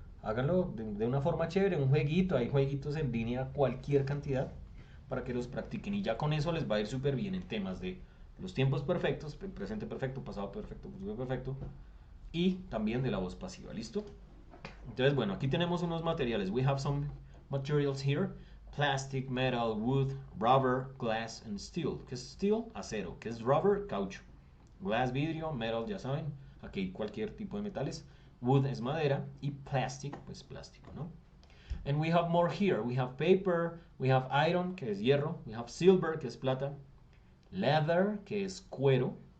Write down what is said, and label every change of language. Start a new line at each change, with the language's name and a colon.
Spanish: Háganlo de una forma chévere, un jueguito, hay jueguitos en línea, cualquier cantidad, para que los practiquen y ya con eso les va a ir súper bien en temas de los tiempos perfectos, presente perfecto, pasado perfecto, futuro perfecto, y también de la voz pasiva, ¿listo? Entonces, bueno, aquí tenemos unos materiales.
English: We have some materials here. Plastic, metal, wood, rubber, glass, and steel.
Spanish: ¿Qué es steel? Acero. ¿Qué es rubber? Caucho. Glass, vidrio, metal, ya saben. Aquí cualquier tipo de metales. Wood es madera y plastic, pues plástico, ¿no?
English: And we have more here. We have paper, we have iron,
Spanish: que es hierro.
English: We have silver,
Spanish: que es plata.
English: Leather,
Spanish: que es cuero.